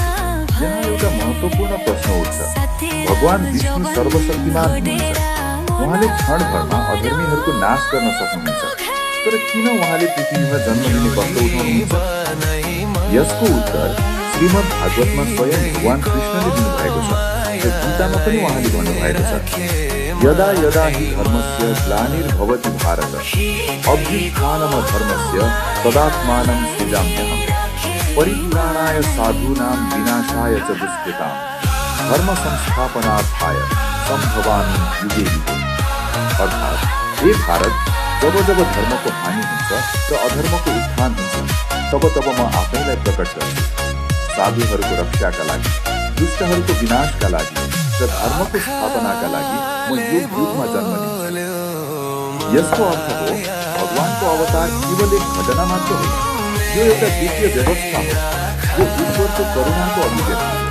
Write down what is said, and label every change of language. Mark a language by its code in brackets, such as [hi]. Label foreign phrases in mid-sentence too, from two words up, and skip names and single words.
[ne] यहाँ एउटा महत्त्वपूर्ण प्रश्न उठ्छ, भगवान विष्णु सर्वशक्तिमान हुनुहुन्छ, उहाँले क्षणभरमा अधर्मीहरूको नाश गर्न सक्नुहुन्छ, तर किन उहाँले पृथ्वीमा जन्म लिने कष्ट उठाउनुहुन्छ? यसको उत्तर श्रीमद् भागवतमा स्वयं भगवान कृष्णले दिनुभएको छ र गीतामा पनि उहाँले भन्नुभएको छ, [sa] यदा यदा हि धर्मस्य ग्लानिर्भवति भारत अभ्युत्थानमधर्मस्य तदात्मानं सृजाम्यहम् परित्राणाय साधूनां विनाशाय च दुष्कृतां धर्म संस्थापनार्थाय सम्भवामि युगे युगे। [ne] अर्थात् हे भारत, जब जब धर्मको हानि हुन्छ र अधर्मको उत्थान हुन्छ, तब तब म आफैलाई प्रकट गर्छु। साधुहरूको रक्षाका लागि, दुष्टहरूको विनाशका लागि र धर्मको स्थापनाका लागि म युग युगमा जन्म लिन्छु। यसको अर्थ हो भगवानको अवतार केवल एक घटना मात्र होइन, यो एउटा दिव्य व्यवस्था हो, जो ईश्वरको करुणाको अभिव्यक्ति हो।